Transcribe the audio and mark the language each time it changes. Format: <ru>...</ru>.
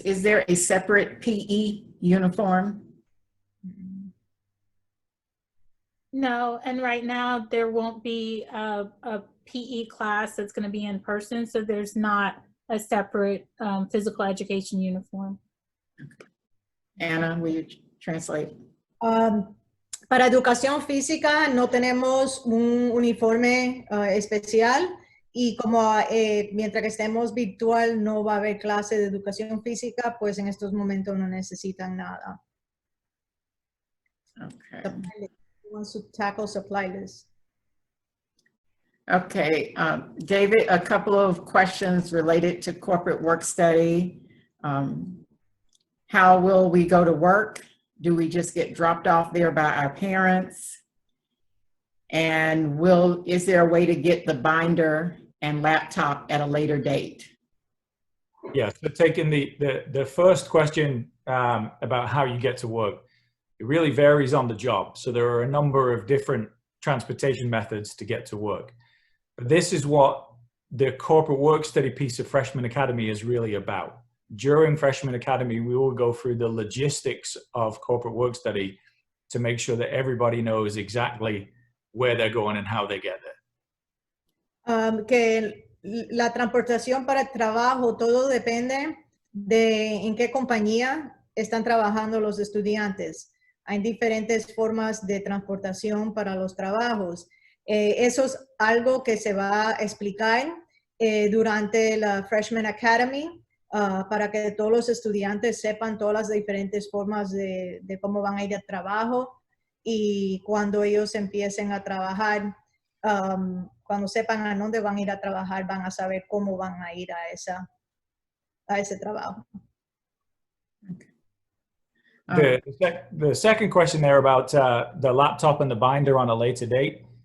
<en>Is there a separate PE uniform? No, and right now there won't be a PE class that's going to be in person, so there's not a separate physical education uniform. Anna, will you translate?</en> <es>Para educación física no tenemos un uniforme especial y como mientras que estemos virtual no va a haber clase de educación física, pues en estos momentos no necesitan nada.</es> <en>Okay. Wants to tackle supply list. Okay, David, a couple of questions related to corporate work study. How will we go to work? Do we just get dropped off there by our parents? And is there a way to get the binder and laptop at a later date? Yeah, so taking the first question about how you get to work, it really varies on the job. So there are a number of different transportation methods to get to work. But this is what the corporate work study piece of Freshman Academy is really about. During Freshman Academy, we will go through the logistics of corporate work study to make sure that everybody knows exactly where they're going and how they get there.</en> <es>Que la transportación para el trabajo, todo depende de en qué compañía están trabajando los estudiantes. Hay diferentes formas de transportación para los trabajos. Eso es algo que se va a explicar durante la Freshman Academy para que todos los estudiantes sepan todas las diferentes formas de cómo van a ir al trabajo, y cuando ellos empiecen a trabajar, cuando sepan a dónde van a ir a trabajar, van a saber cómo van a ir a ese trabajo.</es> <en>The second question there about the laptop and the binder on a later date.</en>